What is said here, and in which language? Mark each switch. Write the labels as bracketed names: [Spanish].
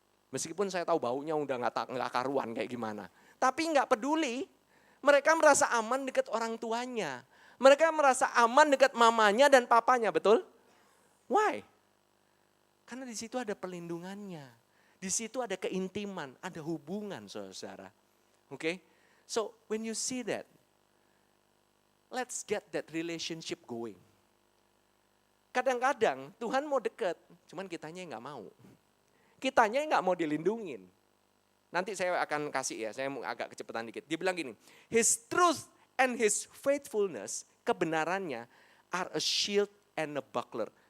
[Indonesian] Meskipun saya tahu baunya udah nggak karuan kayak gimana. Tapi nggak peduli. Mereka merasa aman dekat orang tuanya. Mereka merasa aman dekat mamanya dan papanya, betul? Why? Karena di situ ada perlindungannya. Di situ ada keintiman, ada hubungan saudara. Oke? [English] So when you see that, let's get that relationship going. [Indonesian] Kadang-kadang Tuhan mau dekat, cuman kitanya yang nggak mau. Kitanya yang nggak mau dilindungin. Nanti saya akan kasih ya, saya agak kecepatan dikit. Dia bilang gini, [English] His truth and His faithfulness, [Indonesian] kebenarannya [English] are a shield and a buckler.